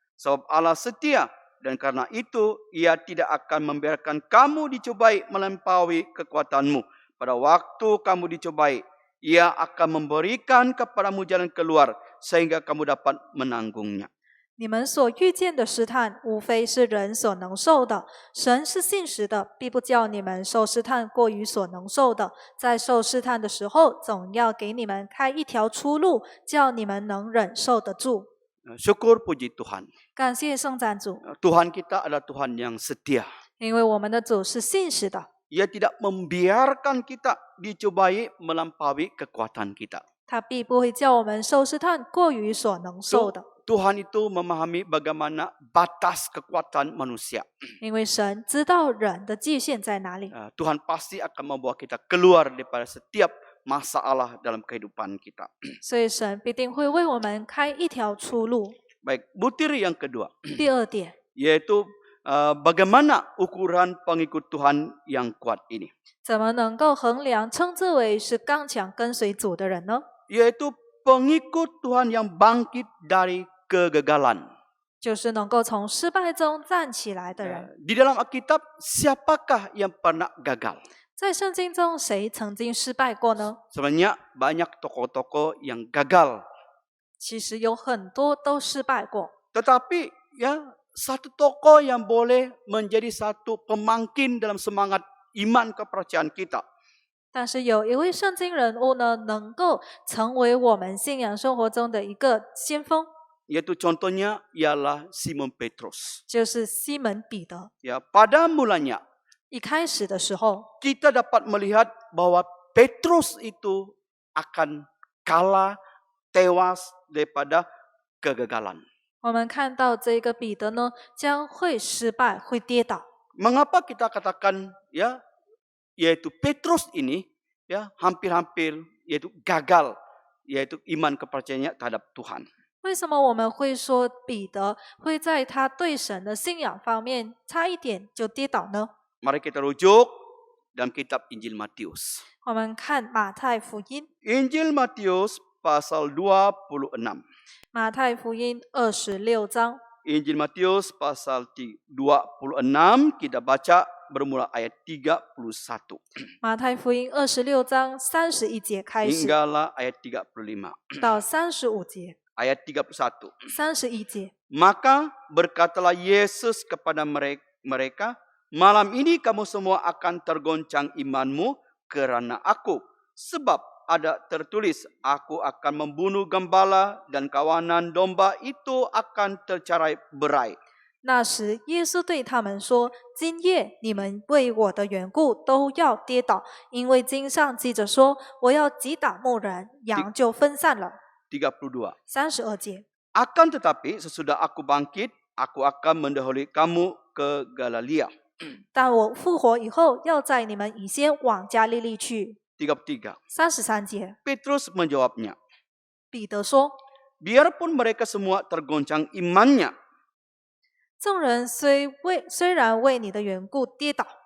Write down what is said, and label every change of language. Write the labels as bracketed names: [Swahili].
[Malay] Sebab Allah setia dan karena itu ia tidak akan membiarkan kamu dicobai melampaui kekuatanmu. Pada waktu kamu dicobai, ia akan memberikan kepadamu jalan keluar sehingga kamu dapat menanggungnya. [Chinese] 你们所遇见的试探，无非是人所能受的。神是信实的，必不叫你们受试探过于所能受的。在受试探的时候，总要给你们开一条出路，叫你们能忍受得住。 [Malay] Syukur puji Tuhan. [Chinese] 感谢圣赞主， [Malay] Tuhan kita adalah Tuhan yang setia. [Chinese] 因为我们的主是信实的， [Malay] Ia tidak membiarkan kita dicobai melampaui kekuatan kita. [Chinese] 他必不会叫我们受试探过于所能受的。 [Malay] Tuhan itu memahami bagaimana batas kekuatan manusia. [Chinese] 因为神知道人的界限在哪里， [Malay] Tuhan pasti akan membawa kita keluar daripada setiap masalah dalam kehidupan kita. [Chinese] 所以神必定会为我们开一条出路。 [Malay] Baik, butir yang kedua, [Chinese] 第二点， [Malay] yaitu bagaimana ukuran pengikut Tuhan yang kuat ini. [Chinese] 怎么能够衡量称之为是刚强跟随主的人呢？ [Malay] Yaitu pengikut Tuhan yang bangkit dari kegagalan. [Chinese] 就是能够从失败中站起来的人。 [Malay] Di dalam Alkitab, siapakah yang pernah gagal? [Chinese] 在圣经中，谁曾经失败过呢？ [Malay] Sebenarnya banyak tokoh-tokoh yang gagal. [Chinese] 其实有很多都失败过， [Malay] Tetapi ya satu tokoh yang boleh menjadi satu pemangkin dalam semangat iman kepercayaan kita. [Chinese] 但是有一位圣经人物呢，能够成为我们信仰生活中的一个先锋， [Malay] Yaitu contohnya ialah Simon Petrus. [Chinese] 就是西门彼得。 [Malay] Ya, pada mulanya [Chinese] 一开始的时候， [Malay] kita dapat melihat bahwa Petrus itu akan kalah, tewas daripada kegagalan. [Chinese] 我们看到这个彼得呢，将会失败，会跌倒。 [Malay] Mengapa kita katakan ya, yaitu Petrus ini ya hampir-hampir yaitu gagal, yaitu iman kepercayaannya terhadap Tuhan. [Chinese] 为什么我们会说彼得会在他对神的信仰方面差一点就跌倒呢？ [Malay] Mari kita rujuk dalam kitab Injil Matius. [Chinese] 我们看马太福音， [Malay] Injil Matius pasal 26. [Chinese] 马太福音26章， [Malay] Injil Matius pasal 26 kita baca bermula ayat 31 [Chinese] 马太福音26章31节开始 [Malay] hinggalah ayat 35. [Chinese] 到35节， [Malay] Ayat 31. [Chinese] 31节。 [Malay] Maka berkatalah Yesus kepada mereka, malam ini kamu semua akan tergoncang imanmu kerana aku. Sebab ada tertulis, aku akan membunuh gembala dan kawanan domba itu akan tercarai berai. [Chinese] 那时，耶稣对他们说：“今夜你们为我的缘故都要跌倒，因为经上记着说，我要击打牧人，羊就分散了。” 32. 32节。 [Malay] Akan tetapi sesudah aku bangkit, aku akan mendahului kamu ke Galilea. [Chinese] 但我复活以后，要在你们以先往加利利去。 33. 33节， [Malay] Petrus menjawabnya, [Chinese] 彼得说 [Malay] biarpun mereka semua tergoncang imannya,：“ [Chinese] 众人虽然为你的缘故跌倒，